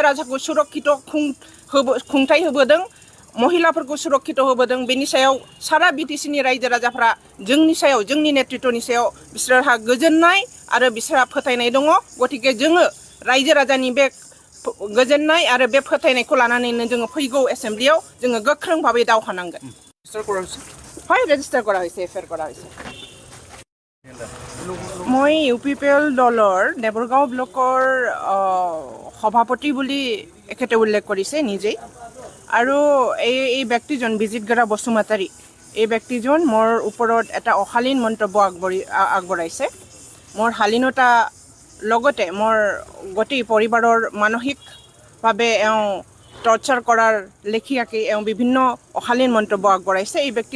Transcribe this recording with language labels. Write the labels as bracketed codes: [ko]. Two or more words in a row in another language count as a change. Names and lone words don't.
[brx] राजाखौ सुरक्षित खुंथाय होबोदों महिलाफोरखौ सुरक्षित होबोदों बेनि सायाव सारा BTC नि रायजो राजाफ्रा जोंनि सायाव जोंनि नेतृत्वनि सायाव बिसोरहा गोजोननाय आरो बिसोरहा फोथायनाय दङ गतिके जोङो रायजो राजानि बे गोजोननाय आरो बे फोथायनायखौ लानानैनो जोङो फैगौ एसेम्ब्लियाव जोङो गोख्रों भाबै दावहा नांगोन [as] হয় ৰেজিষ্টাৰ কৰা হৈছে FIR কৰা হৈছে মই UPPL দলৰ দেবৰগাঁও ব্লকৰ সভাপতি বুলি এখেতে উল্লেখ কৰিছে নিজেই আৰু এই ব্যক্তিজন বিজিতগোৰা বসুমতাৰী এই ব্যক্তিজন মোৰ ওপৰত এটা অশালীন মন্তব্য আগবঢ়াইছে মোৰ শালীনতা লগতে মোৰ গোটেই পৰিবাৰৰ মানসিকভাৱে টৰ্চাৰ কৰাৰ লেখীয়াকৈ বিভিন্ন অশালীন মন্তব্য আগবঢ়াইছে এই ব্যক্তিৰ